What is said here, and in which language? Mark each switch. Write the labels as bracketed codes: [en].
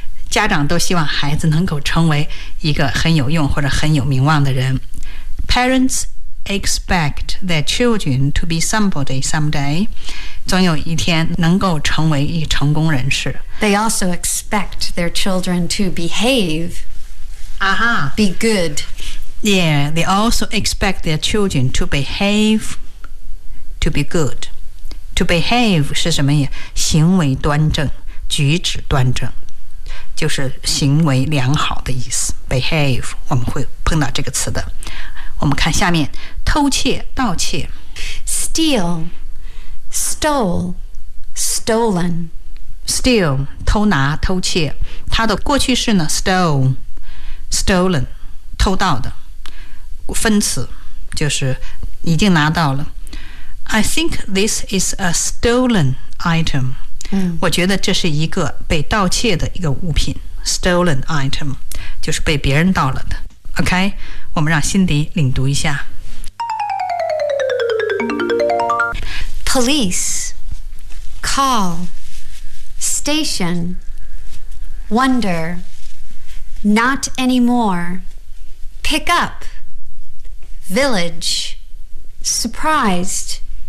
[zh] 家长都希望孩子能够成为一个很有用或者很有名望的人 Parents expect their children to be somebody someday 总有一天能够成为一个成功人士 [en] They also expect their children to behave、 uh-huh. Be good Yeah, they also expect their children to behaveTo be good. [zh] To behave 是什么呀？行为端正，举止端正，就是行为良好的意思。 Behave, 我们会碰到这个词的。我们看下面，偷窃，盗窃。 [en] Steal, stole, stolen. [zh] Steal, 偷拿，偷窃。它的过去式呢 ,stole, stolen, 偷盗的。 [en] 分词就是已经拿到了。 I think this is a stolen item.、嗯、 [zh] 我觉得这是一个被盗窃的一个物品。 Stolen item 就是被别人盗了的。 OK， 我们让辛迪领读一下。 [en] Police call station wonder not anymore pick up village surprised.